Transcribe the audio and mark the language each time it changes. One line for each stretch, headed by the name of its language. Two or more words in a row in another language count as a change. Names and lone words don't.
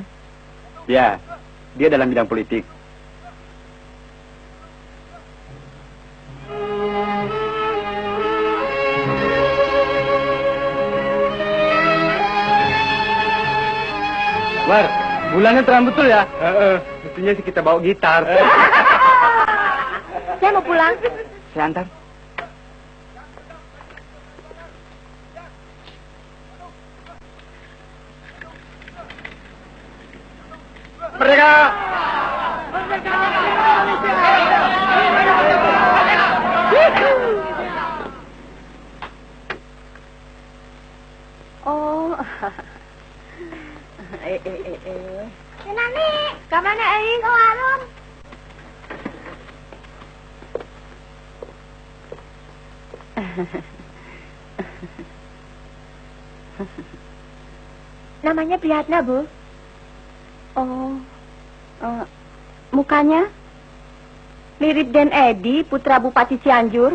Indonesian: Ya, dia dalam bidang politik. War, bulannya terang betul ya? Mestinya sih kita bawa gitar. Saya mau pulang. Saya antar. Merdeka! Oh.
Sundanese: Nani, kamana aing ke warung?
Indonesian: Namanya Priyatna, Bu. Oh, mukanya mirip Den Edi, putra Bupati Cianjur.